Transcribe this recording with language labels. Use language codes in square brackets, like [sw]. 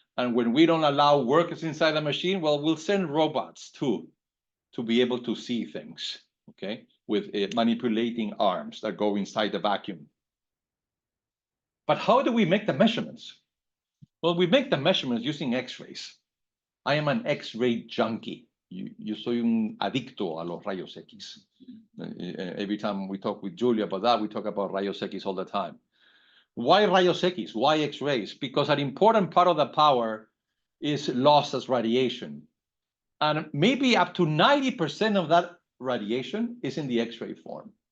[en] And when we don't allow workers inside the machine, well, we'll send robots too, to be able to see things, okay, with manipulating arms that go inside the vacuum. But how do we make the measurements? Well, we make the measurements using X-rays. I am an X-ray junkie. [es] Yo soy un adicto a los rayos X. [en] Every time we talk with Julia about that, we talk about rayos X all the time. Why rayos X? Why X-rays? Because an important part of the power is lost as radiation. And maybe up to 90% of that radiation is in the X-ray form.